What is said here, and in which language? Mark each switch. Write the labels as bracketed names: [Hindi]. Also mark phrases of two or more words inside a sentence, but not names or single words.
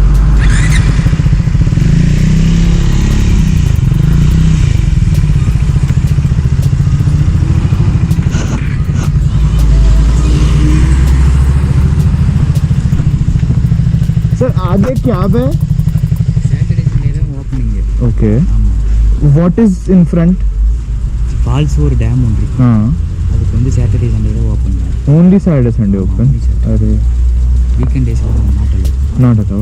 [Hindi] सर आगे क्या है? [English] Saturday Sunday opening है। Okay, what is in front? [Tamil] ஃபால்ஸ் ஒரு டேம் உண்டு. அதுக்கு வந்து [English] Saturday Sunday [Tamil] தான் ஓப்பன். [English] Only Saturday Sunday open? अरे weekend days Not allowed.